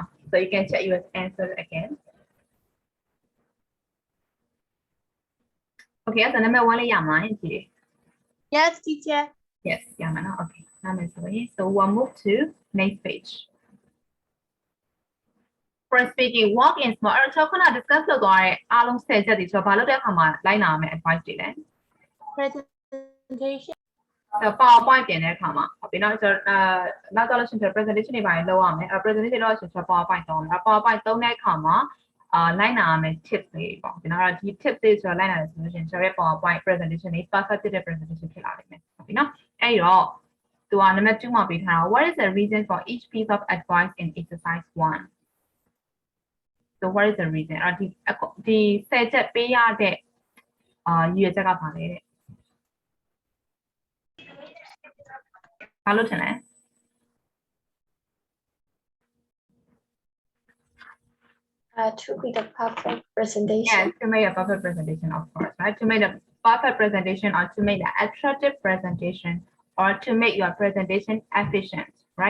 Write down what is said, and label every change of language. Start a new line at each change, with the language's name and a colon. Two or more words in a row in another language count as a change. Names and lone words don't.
English: So you can check your answer again. Okay, so number 1 is Yes, teacher. Yes, okay. So we'll move to next page. For speaking, walk in small.
Burmese: အဲ့တော့ခုန discuss လုပ်သွားတဲ့အားလုံး10ချက်တွေဆိုတော့ဘာလုပ်တဲ့အခါမှာလိုက်နာရမယ့် advice တွေလဲ
English: Presentation.
Burmese: PowerPoint ပြင်တဲ့အခါမှာဟုတ်ပြီနော်ဆိုတော့နောက်တော့လို့ရှိရင် presentation တွေပါလုပ်ရမယ်အဲ့ presentation လုပ်ရဆိုတော့ PowerPoint သုံးမယ် PowerPoint သုံး တဲ့အခါမှာလိုက်နာရမယ့် tips တွေပေါ့ဒီနော်ဒီ tips တွေဆိုတော့လိုက်နာတယ်ဆိုလို့ရှိရင်ကျွန်တော်ရဲ့
English: PowerPoint presentation
Burmese: တွေ perfect ဖြစ်တဲ့ presentation ဖြစ်လာနိုင်မယ်ဟုတ်ပြီနော်အဲ့တော့သူက
English: number 2
Burmese: မှာပေးထားတာ
English: what is the reason for each piece of advice in exercise 1 so what is the reason
Burmese: အဲ့ဒီ10ချက်ပေးရတဲ့ရည်ရွယ်ချက်ကဘာလဲတဲ့ဘာလို့ထင်လဲ
English: To be the perfect presentation. Yes, to make a perfect presentation, of course, right? To make a perfect presentation or to make an attractive presentation or to make your presentation efficient, right?